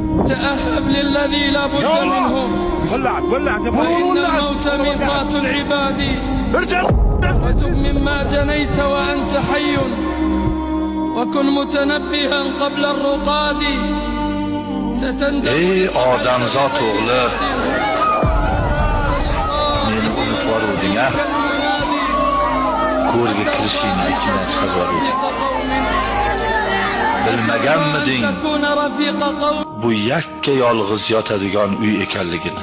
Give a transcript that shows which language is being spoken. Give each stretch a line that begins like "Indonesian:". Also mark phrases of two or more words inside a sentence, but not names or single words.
Arabic: تأهب للذي لا بد منه، فإن الموت ميقات العباد. وتب مما جنيت وأنت حي، وكن متنبها قبل الرقاد.
Uzbek: Ey odamzod o'g'li, meni unutvoruvding a? Ko'rga kirishingni ichingdan chiqarvoruvding. Bilmaganmiding bu yakka yolg'iz yotadigan uy ekanligini?